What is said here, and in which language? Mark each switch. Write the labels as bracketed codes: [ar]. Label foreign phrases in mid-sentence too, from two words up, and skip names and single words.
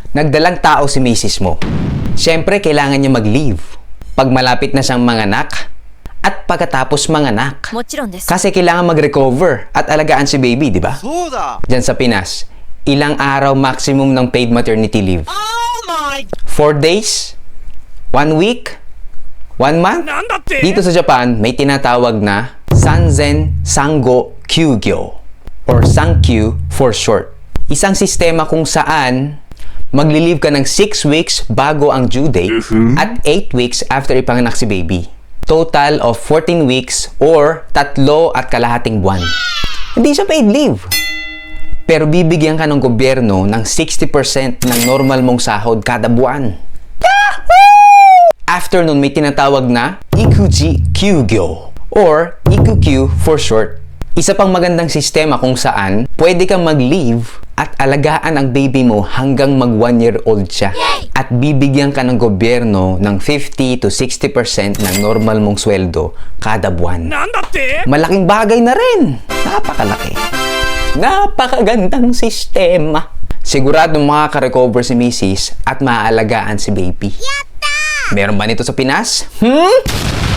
[tl] Nagdalang tao si misis mo. Siyempre, kailangan niya mag-leave pag malapit na siyang manganak at pagkatapos manganak. [ja] もちろんです。 [tl] Kasi kailangan mag-recover at alagaan si baby, di ba? [ja] そうだ。 [tl] Diyan sa Pinas, ilang araw maximum ng [en] paid maternity leave? [tl] 4 days? 1 week? 1 month? [ja] なんだって [tl] Dito sa Japan, may tinatawag na Sanzen Sango Kyugyo or Sankyu [en] for short. [tl] Isang sistema kung saan magli-leave ka ng 6 weeks bago ang due date at 8 weeks after ipanganak si baby. [en] Total of 14 weeks or 3.5 buwan. [tl] Hindi siya [en] paid leave. [tl] Pero bibigyan ka ng gobyerno ng 60% ng normal mong sahod kada buwan. After nun, may tinatawag na Ikuji Kyugyo or Ikukyu [en] for short. [tl] Isa pang magandang sistema kung saan pwede kang mag-leave at alagaan ang baby mo hanggang mag [en] 1 year old [tl] siya. At bibigyan ka ng gobyerno ng 50 to 60% ng normal mong sweldo kada buwan. [ja] なんだって [tl] Malaking bagay na rin. Napakalaki. Napakagandang sistema. Sigurado makaka-recover si Mrs. at maaalagaan si baby. Yatta! Meron ba nito sa Pinas?